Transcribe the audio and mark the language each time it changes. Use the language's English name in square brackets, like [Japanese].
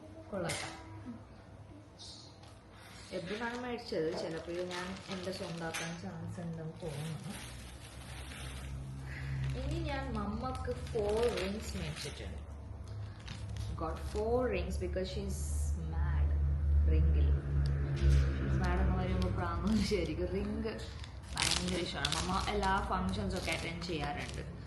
[Malayalam] കൊള്ളാം. എപ്പോഴാണ് മേടിച്ചത്? ചിലപ്പോൾ ഞാൻ എൻ്റെ സ്വന്തമാക്കാൻ ചാൻസ് ഉണ്ടെന്ന് തോന്നുന്നു. ഇനി ഞാൻ മമ്മക്ക് 4 rings മേടിച്ചിട്ടുണ്ട്. [English] Got 4 rings because she's mad. [Malayalam] റിംഗിൽ mad എന്ന് പറയുമ്പോൾ പ്രാന്തൊന്നും ശരിക്കും റിംഗ് ഭയങ്കര ഇഷ്ടമാണ്. മമ്മ എല്ലാ ഫങ്ഷൻസും ഒക്കെ അറ്റൻഡ് ചെയ്യാറുണ്ട്.